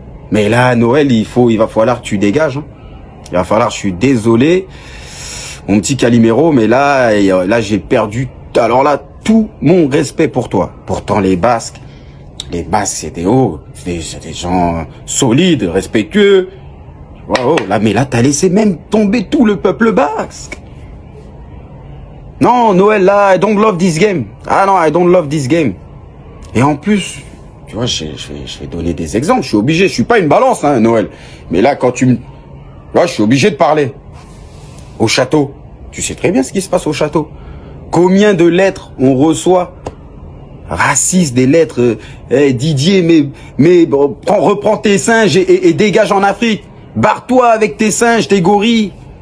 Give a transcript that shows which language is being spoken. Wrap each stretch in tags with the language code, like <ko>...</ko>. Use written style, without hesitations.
<fr>Mais là, Noël, il va falloir que tu dégages, hein. Il va falloir, je suis désolé, mon petit Calimero, mais là j'ai perdu, alors là, tout mon respect pour toi. Pourtant les Basques, c'est des gens solides, respectueux. Wow, là, mais là t'as laissé même tomber tout le peuple basque. Non, Noël, là,</fr> <en>I don't love this game.</en> <fr>Ah non,</fr> <en>I don't love this game.</en> <fr>Et en plus, tu vois, je vais donner des exemples, je suis obligé, je suis pas une balance, hein, Noël. Mais là, là, je suis obligé de parler. Au château. Tu sais très bien ce qui se passe au château. Combien de lettres on reçoit? Racistes, des lettres. Didier, mais reprends tes singes et dégage en Afrique. Barre-toi avec tes singes, tes gorilles.</fr>